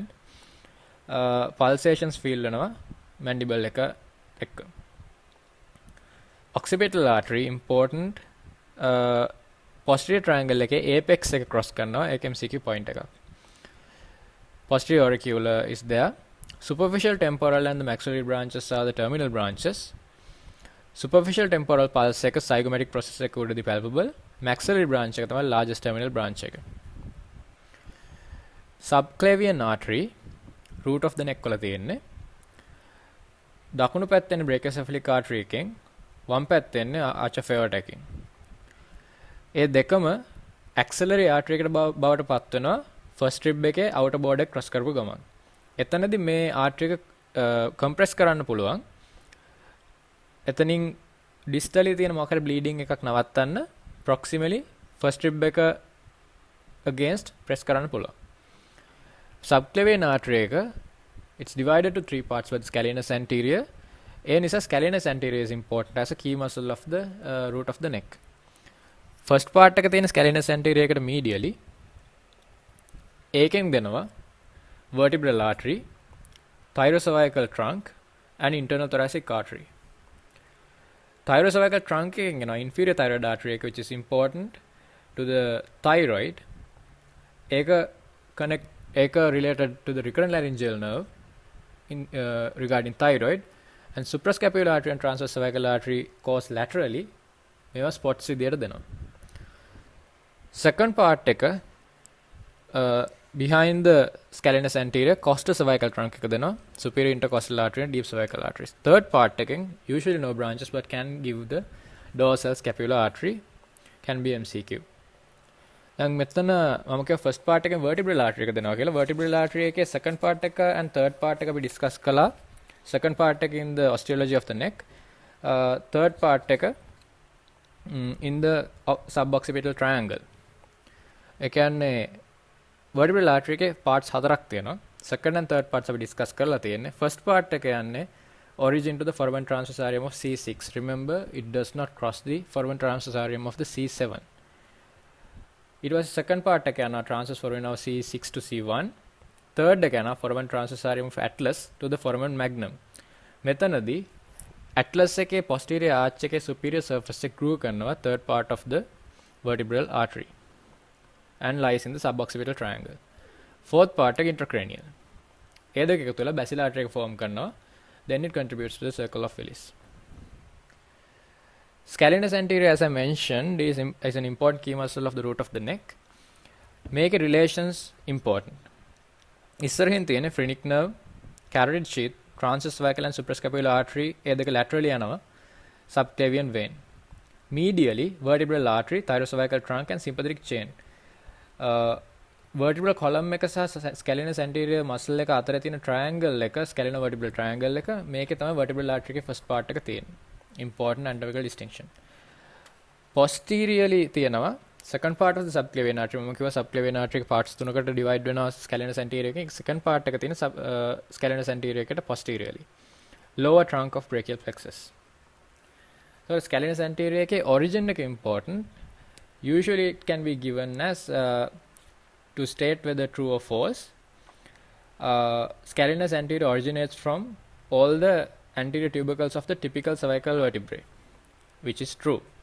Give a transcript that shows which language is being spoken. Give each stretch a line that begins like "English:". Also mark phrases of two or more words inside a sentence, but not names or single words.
English: Pulsations feel
Sinhala: වෙනවා mandible එක එක්ක.
English: Occipital artery, important posterior triangle එකේ apex එක cross කරනවා MCQ point එක. Posterior auricular is there. Superficial temporal and the maxillary branches are the terminal branches. Superficial temporal pulse එක zygomatic process
Sinhala: එක උඩදී
English: palpable. Maxillary branch
Sinhala: එක තමයි
English: largest terminal branch එක. subclavian artery root of the neck
Sinhala: වල තියෙන්නේ. දකුණු පැත්තේ
English: brachiocephalic artery
Sinhala: එකෙන් වම් පැත්තේ
English: arch of aorta
Sinhala: එකෙන්. ඒ දෙකම
English: axillary artery
Sinhala: එකට බවට පත් වෙනවා
English: first rib
Sinhala: එකේ
English: outer border
Sinhala: එක cross කරපු ගමන්. එතනදී මේ artery එක compress කරන්න පුළුවන්. එතනින් distally තියෙන මොකක්ද bleeding එකක් නවත්තන්න proximally
English: first rib
Sinhala: එක
English: against press
Sinhala: කරන්න පුළුවන්.
English: Subclavian artery එක it's divided to three parts with scalenus anterior.
Sinhala: ඒ නිසා
English: scalenus anterior is important as a key muscle of the root of the neck. First part
Sinhala: එක තියෙන
English: scalenus anterior එකට medially
Sinhala: ඒකෙන් දෙනවා
English: vertebral artery, thyrocervical trunk and internal thoracic artery. Thyrocervical trunk
Sinhala: එකෙන් එනවා
English: inferior thyroid artery එක which is important to the thyroid. ඒක related to the recurrent laryngeal nerve in regarding thyroid, and suprascapular artery and transverse cervical artery course laterally
Sinhala: මේවා spots විදියට දෙනවා.
English: Second part එක behind the scalenus anterior costocervical trunk
Sinhala: එක දෙනවා
English: superior intercostal artery and deep cervical arteries. Third part එකෙන් usually no branches but can give the dorsal scapular artery, can be MCQ.
Sinhala: දැන් මෙතන මම කියව
English: first part
Sinhala: එකෙන්
English: vertebral artery
Sinhala: එක දෙනවා කියලා.
English: vertebral artery එකේ second part එක and third part
Sinhala: එක අපි
English: discuss කළා. second part එක in the osteology of the neck, third part එක in the suboccipital triangle.
Sinhala: ඒ කියන්නේ
English: vertebral artery
Sinhala: එකේ parts හතරක් තියෙනවා.
English: second and third parts
Sinhala: අපි discuss කරලා තියෙන්නේ.
English: first part
Sinhala: එක යන්නේ
English: origin to the foramen transversarium of C6. Remember, it does not cross the foramen transversarium of the C7. It was second part
Sinhala: එක යනවා
English: transverse foramen of C6 to C1. third
Sinhala: එක යනවා
English: foramen transversarium of atlas to the foramen magnum.
Sinhala: මෙතනදී atlas එකේ
English: posterior arch එකේ superior surface
Sinhala: එක groove කරනවා
English: third part of the vertebral artery and lies in the suboccipital triangle. fourth part
Sinhala: එක intracranial. ඒ දෙක එකතු වෙලා
English: basilar artery
Sinhala: එක form කරනවා.
English: Then it contributes to the circle of Willis. Scalenus anterior, as I mentioned, is an important key muscle of the root of the neck. Make relations important.
Sinhala: ඉස්සරහින් තියෙන
English: phrenic nerve, carotid sheath, transverse cervical and suprascapular artery
Sinhala: ඒ දෙක laterally යනවා
English: subclavian vein. Medially vertebral artery, thyrocervical trunk and sympathetic chain. vertebral column
Sinhala: එක සහ
English: scalenus anterior muscle
Sinhala: එක අතර තියෙන triangle එක
English: scalenovertebral triangle
Sinhala: එක මේකේ තමයි
English: vertebral artery
Sinhala: එකේ
English: first part
Sinhala: එක තියෙන්නේ.
English: Important anatomical distinction. Posteriorly තියෙනවා second part of the subclavian artery.
Sinhala: මම කිව්වා
English: subclavian artery
Sinhala: එක parts තුනකට divide වෙනවා
English: scalenus anterior
Sinhala: එකෙන්.
English: second part
Sinhala: එක තියෙන
English: scalenus anterior එකට posteriorly. Lower trunk of brachial plexus. So scalenus anterior එකේ origin එක important. Usually it can be given as to state whether true or false. Scalenus anterior originates from all the anterior tubercles of the typical cervical vertebrae, which is true.